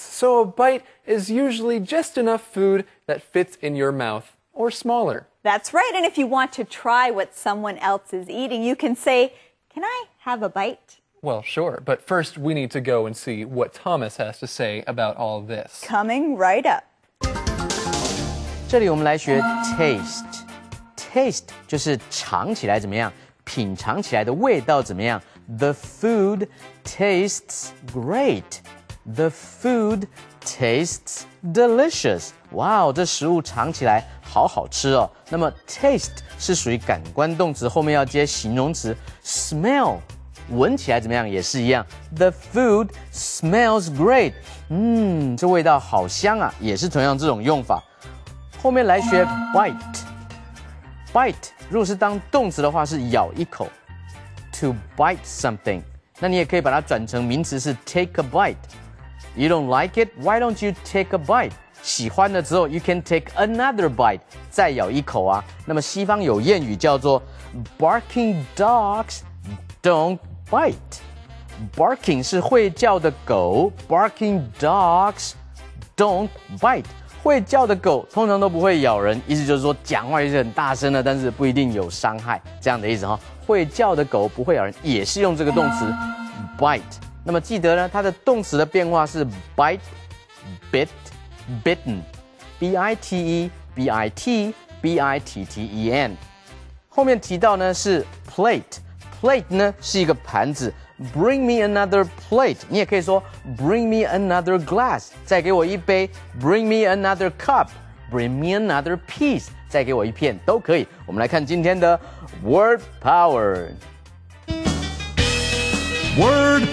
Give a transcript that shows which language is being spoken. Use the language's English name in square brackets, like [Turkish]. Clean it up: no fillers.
[English] So a bite is usually just enough food that fits in your mouth, or smaller. That's right, and if you want to try what someone else is eating, you can say, "Can I have a bite?" Well, sure, but first we need to go and see what Thomas has to say about all of this. Coming right up. [Chinese] 这里我们来学 taste。taste 就是尝起来怎么样，品尝起来的味道怎么样。 [English] The food tastes great. The food tastes delicious. [Chinese] 哇哦，这食物尝起来好好吃哦。那么 taste 是属于感官动词，后面要接形容词 smell。闻起来怎么样也是一样。 [English] The food smells great. [Chinese] 这味道好香啊，也是同样这种用法。后面来学 bite。bite 如果是当动词的话是咬一口 ， [English] to bite something。 [Chinese] 那你也可以把它转成名词是 [English] take a bite。You don't like it? Why don't you take a bite? [Chinese] 喜欢了之后 [English] you can take another bite， [Chinese] 再咬一口啊。那么西方有谚语叫做 [English] barking dogs don't bite。 [Chinese] barking 是会叫的狗 ，barking dogs don't bite。会叫的狗通常都不会咬人，意思就是说讲话也是很大声的，但是不一定有伤害，这样的意思哈。会叫的狗不会咬人，也是用这个动词 bite。那么记得呢，它的动词的变化是 bite、bitten、bite、bite、bitten。后面提到呢是 plate。plate 呢是一个盘子 ，bring me another plate。你也可以说 [English] bring me another glass， [Chinese] 再给我一杯 ， [English] bring me another cup， bring me another piece， [Chinese] 再给我一片都可以。我们来看今天的 word power。Word